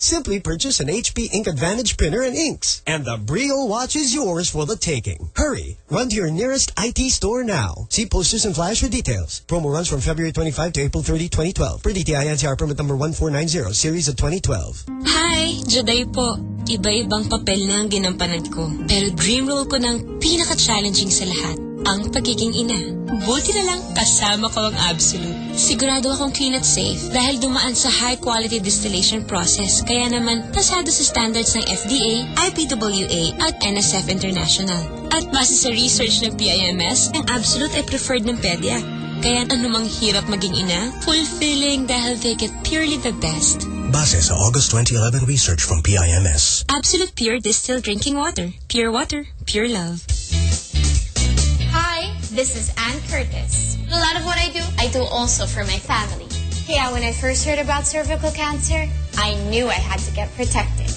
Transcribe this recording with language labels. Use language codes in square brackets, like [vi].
[en] Simply purchase an HP Ink Advantage printer and inks. And the Brio watch is yours for the taking. Hurry, run to your nearest IT store now. See posters and flyers for details. Promo runs from February 25 to April 30, 2012. For DTI NCR permit number 1490, series of 2012. [tl] Hi, Juday po. Iba-ibang papel na ang ginampanan ko. Pero dream role ko ng pinaka-challenging sa lahat, ang pagiging ina. Buti na lang, kasama ko ang Absolute. Sigurado akong clean at safe dahil dumaan sa high-quality distillation process. Kaya naman, pasado sa standards ng FDA, IPWA, at NSF International. At base sa research ng PIMS, ang Absolute ay preferred ng PEDYA. Kaya anumang hirap maging ina, fulfilling dahil [en] they get purely the best. [tl] Base sa August 2011 research from PIMS. [en] Absolute Pure Distilled Drinking Water. Pure water, pure love. Hi, this is Ann Curtis. A lot of what I do also for my family. Kaya when I first heard about cervical cancer, I knew I had to get protected.